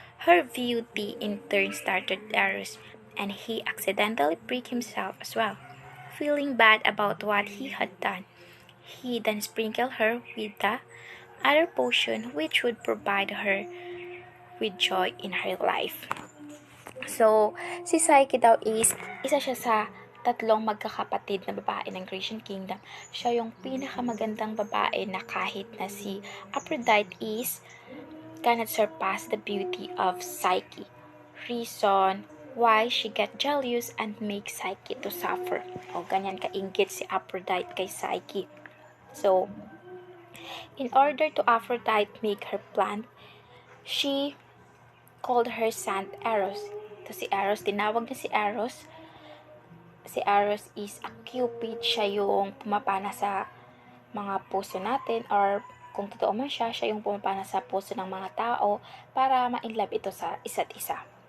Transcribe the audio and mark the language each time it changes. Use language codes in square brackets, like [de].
[en] Her beauty in turn startled Eros, and he accidentally pricked himself as well. Feeling bad about what he had done, he then sprinkled her with the other potion which would provide her with joy in her life. [tl] So, si Psyche daw is isa siya sa tatlong magkakapatid na babae ng Grecian Kingdom. Siya yung pinakamagandang babae na kahit na si Aphrodite [en] is cannot surpass the beauty of Psyche. Reason why she get jealous and make Psyche to suffer. [tl] O ganyan kainggit si Aphrodite kay Psyche. [en] So, in order to Aphrodite make her plan, she called her son Eros. [tl] To si Eros, tinawag niya si Eros. Si Eros [en] is a cupid, [tl] siya yung pumapana sa mga puso natin, or kung totoo man siya yung pumapana sa puso ng mga tao para ma-inlove ito sa isa't isa.